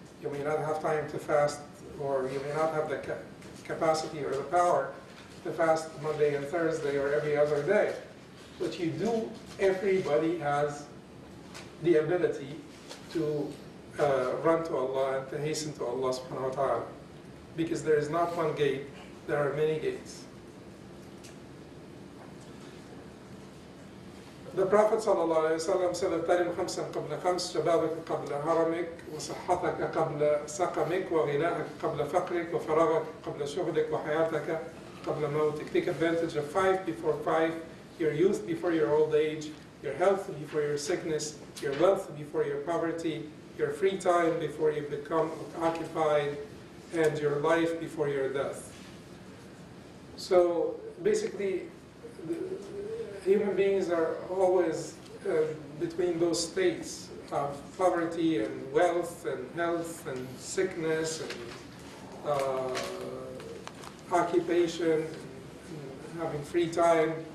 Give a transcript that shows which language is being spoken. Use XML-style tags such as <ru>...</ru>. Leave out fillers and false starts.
<en>You may not have time to fast, or you may not have the capacity or the power to fast Monday and Thursday or every other day. But you do, everybody has the ability to run to Allah and to hasten to Allah subhanahu wa ta'ala. Because there is not one gate, there are many gates. The Prophet ﷺ said,</en> <ar>"اغتنم خمسا قبل خمس، شبابك قبل هرمك، وصحتك قبل سقمك، وغناءك قبل فقرك، وفراغك قبل شغلك، وحياتك قبل موتك."</ar> <en>Take advantage of 5 before 5, your youth before your old age, your health before your sickness, your wealth before your poverty, your free time before you become occupied, and your life before your death. So basically, human beings are always between those states of poverty and wealth and health and sickness and occupation, and having free time.</en>